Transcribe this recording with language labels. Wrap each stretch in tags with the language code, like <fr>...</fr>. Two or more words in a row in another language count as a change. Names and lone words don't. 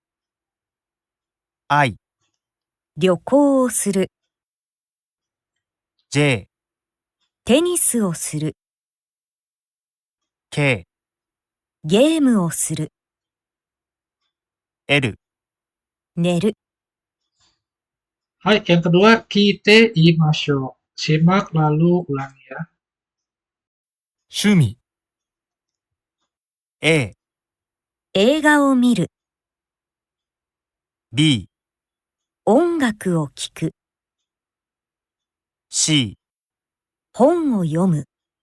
<ja>I、旅行をする、 J、テニスをする、 K、ゲームをする、 L、寝る。</ja> <id>Hai, yang kedua,</id> <ja>聞いてみましょう.</ja> <id>Simak lalu ulangi ya.</id> <ja>趣味 A、映画を見る、 B、音楽を聴く、 C、本を読む、</ja>